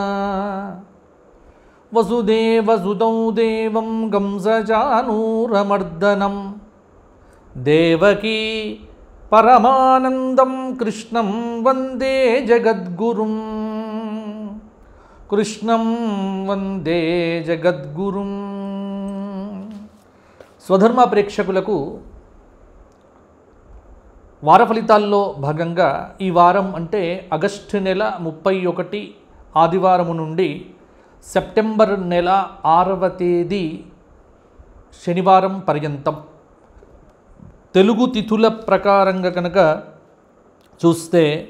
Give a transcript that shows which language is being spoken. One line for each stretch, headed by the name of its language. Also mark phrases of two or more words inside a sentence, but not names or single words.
Sanskrit: वसुदेवसुतं देवं कंसचाणूरमर्दनं देवकी परमानन्दं कृष्णं वन्दे जगद्गुरुं। कृष्णं वन्दे जगद्गुरुं।
Telugu: స్వధర్మ ప్రేక్షకులకు వార ఫలితాల్లో భాగంగా ఈ వారం అంటే ఆగస్టు నెల 31 ఆదివారము నుండి సెప్టెంబర్ నెల 6వ తేదీ శనివారం పర్యంతం తెలుగు తిథుల ప్రకారంగా కనుక చూస్తే